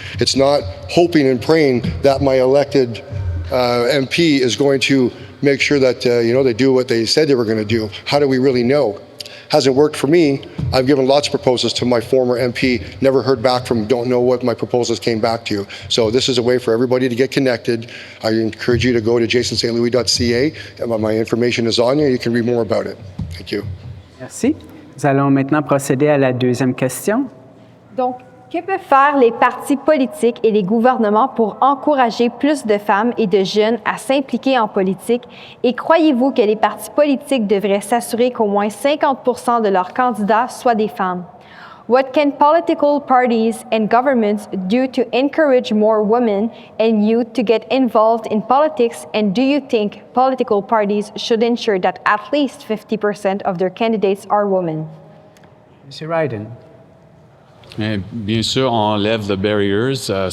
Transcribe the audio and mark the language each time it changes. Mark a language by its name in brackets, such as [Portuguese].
[English] It's not hoping and praying that my elected MP is going to make sure that they do what they said they were going to do. How do we really know? Hasn't worked for me. I've given lots of proposals to my former MP, never heard back from, don't know what my proposals came back to. So this is a way for everybody to get connected. I encourage you to go to jasonstlouis.ca. My information is on you. You can read more about it. Thank you. [French] Merci. Nous allons maintenant procéder à la deuxième question. Donc, que peuvent faire les partis politiques et les gouvernements pour encourager plus de femmes et de jeunes à s'impliquer en politique? Et croyez-vous que les partis politiques devraient s'assurer qu'au moins 50% de leurs candidats soient des femmes? [English] What can political parties and governments do to encourage more women and youth to get involved in politics? And do you think political parties should ensure that at least 50% of their candidates are women? [French] Monsieur Ryden. Et bien sûr, on lève [English] the barriers.